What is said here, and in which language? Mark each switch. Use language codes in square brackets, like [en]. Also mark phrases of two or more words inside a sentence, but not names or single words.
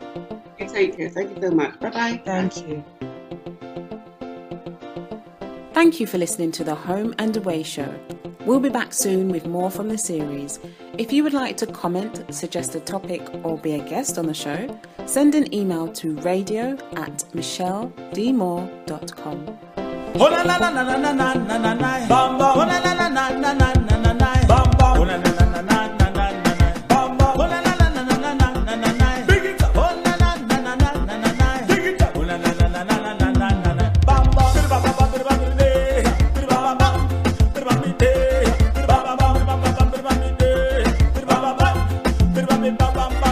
[en] You take care. Thank you so much. Bye-bye. Thank you. Thank you for listening to the Home and Away show. We'll be back soon with more from the series. If you would like to comment, suggest a topic, or be a guest on the show, send an email to radio@michelledmore.com. Oh la la la la la la la la la la. Bam bam. Oh la la la la la la la la la. Bam bam. Oh la la la la la la la la. Bam bam. Oh la la la la la la la la la. Big it up. Oh la la la la la la la la. Dig it up. Oh la la la la la la la la la. Bam bam. Bam bam bam bam bam bam. Bam bam bam. Bam bam bam. Bam bam bam bam bam bam. Bam bam bam. Bam bam bam bam bam.